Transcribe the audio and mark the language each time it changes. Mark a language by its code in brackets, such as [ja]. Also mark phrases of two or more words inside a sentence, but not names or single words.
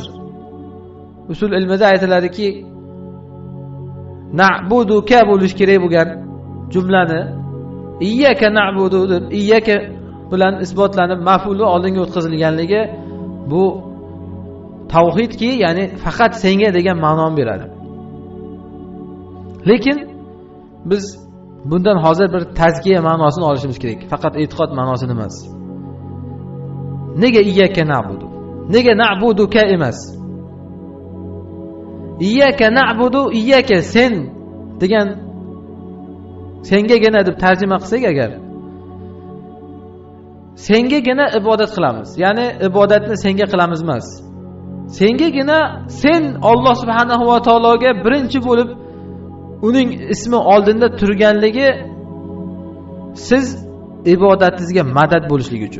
[uz] Usul ilmida aytiladiki, na'buduka bo'lish kerak bo'lgan jumlani [ar] إياك نعبد [uz] deb iyyaka bilan isbotlanib maf'uli oldinga o'tkazilganligi bu tavhidki, ya'ni faqat senga degan ma'noni beradi. Lekin biz bundan hozir bir tazkiya ma'nosini olishimiz kerak. Faqat e'tiqod ma'nosini emas. Nega [ar] إياك نعبد? [uz] Nega na'buduka emas? [ar] إياك نعبد, [uz] iyyaka sen degan sengagina deb tarjima qilsak agar, sengagina ibodat qilamiz. Ya'ni ibodatni senga qilamiz emas. Sengagina, sen Alloh subhanahu va taologa birinchi bo'lib uning ismi oldinda turganligi siz ibodatingizga madad bo'lishligi uchun.